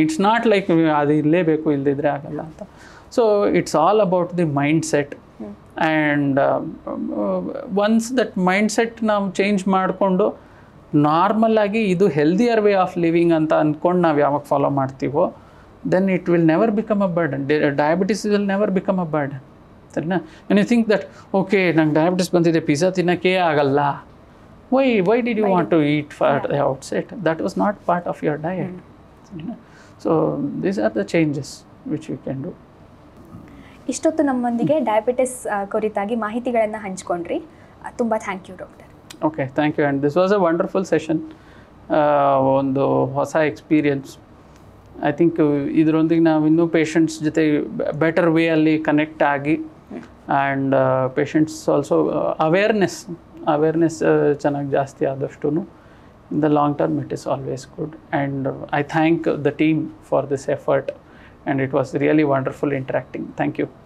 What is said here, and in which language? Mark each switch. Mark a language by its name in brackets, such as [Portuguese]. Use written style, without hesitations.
[English] it's not like [Kannada] ಅದು ಇರಲೇಬೇಕು, ಇಲ್ಲದಿದ್ದರೆ ಆಗಲ್ಲ ಅಂತ. [English] So it's all about the mindset, and once that mindset [Kannada] ನಾವು ಚೇಂಜ್ ಮಾಡಿಕೊಂಡು ನಾರ್ಮಲ್ ಆಗಿ ಇದು ಹೆಲ್ದಿಯರ್ ವೇ ಆಫ್ ಲಿವಿಂಗ್ ಅಂತ ಅಂದ್ಕೊಂಡು ನಾವು ಯಾವಾಗ ಫಾಲೋ ಮಾಡ್ತೀವೋ, [English] Then it will never become a burden. Diabetes will never become a burden, [Kannada] ಸರಿನಾ? [English] when you think that [Kannada] okay ನಂಗೆ ಡಯಾಬಿಟಿಸ್ ಬಂದಿದೆ, ಪಿಜ್ಜಾ ತಿನ್ನೋಕ್ಕೇ ಆಗಲ್ಲ, [English] why did you Why want to eat at Yeah. the outset? That was not part of your diet. You know? So these are the changes which you can do. [Kannada] ಇಷ್ಟೊತ್ತು ನಮ್ಮೊಂದಿಗೆ diabetes ಕುರಿತಾಗಿ ಮಾಹಿತಿಗಳನ್ನು ಹಂಚ್ಕೊಂಡ್ರಿ. ತುಂಬ thank you doctor. [English] Okay, thank you. And this was a wonderful session. [Kannada] ಒಂದು ಹೊಸ experience. [English] I think [Kannada] ಇದರೊಂದಿಗೆ ನಾವು ಇನ್ನೂ [English] Patients ಜೊತೆ better way ಅಲ್ಲಿ connect ಆಗಿ ಆ್ಯಂಡ್ ಪೇಷಂಟ್ಸ್ ಆಲ್ಸೋ ಅವೇರ್ನೆಸ್ ಚೆನ್ನಾಗಿ ಜಾಸ್ತಿ ಆದಷ್ಟು in the long term it is always good. And I thank the team for this effort and it was really wonderful interacting. Thank you.